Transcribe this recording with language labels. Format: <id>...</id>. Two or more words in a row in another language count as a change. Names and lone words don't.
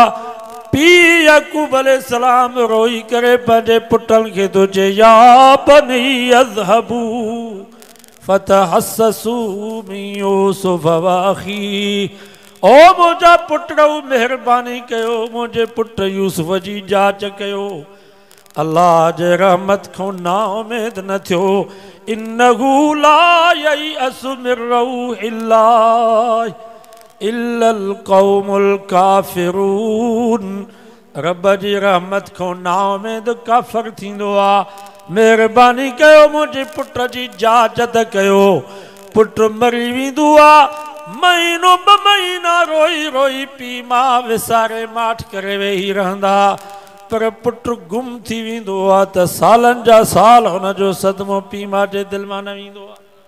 <sd>पी याकूब अलैहिस्सलाम रोई करे पंहिंजे पुटन खे तो चे</sd> <ar>يا بني اذهبوا فتحسسوا من يوسف وأخي.</ar> <sd>ओ मुंहिंजा पुटड़ो मेहरबानी कयो मुंहिंजे पुट यूसुफ जी जांच कयो। अल्लाह जे रहमत खां ना उमेद न थियो।</sd> <ar>إنه لا ييأس من روح الله إلا القوم الكافرون.</ar> <sd>रब जी रहमत खां ना उमेद काफ़िर थींदो आ। मेहरबानी कयो मुंहिंजे पुट जी जांच त कयो। पुट मरी वेंदो आ, महीनो ब महीना रोई रोई पी मां विसारे माठ करे वेही रहंदा, पर पुट गुम थी वेंदो आ त सालन जा साल हुन जो सदमो पी मां जे दिल मां न वेंदो आ।</sd>